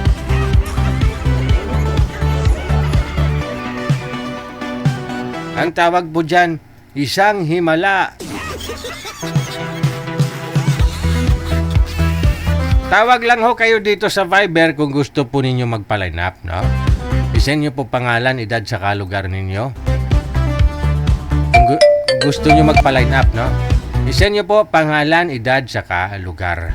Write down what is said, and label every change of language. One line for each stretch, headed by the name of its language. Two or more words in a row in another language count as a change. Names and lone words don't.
Filipino: Ang tawag po dyan, isang himala. Tawag lang ho kayo dito sa Viber kung gusto po ninyo magpa-line up, no? I-send nyo po pangalan, edad, saka lugar ninyo. Kung gusto nyo magpa-line up, no? I-send nyo po pangalan, edad, saka lugar.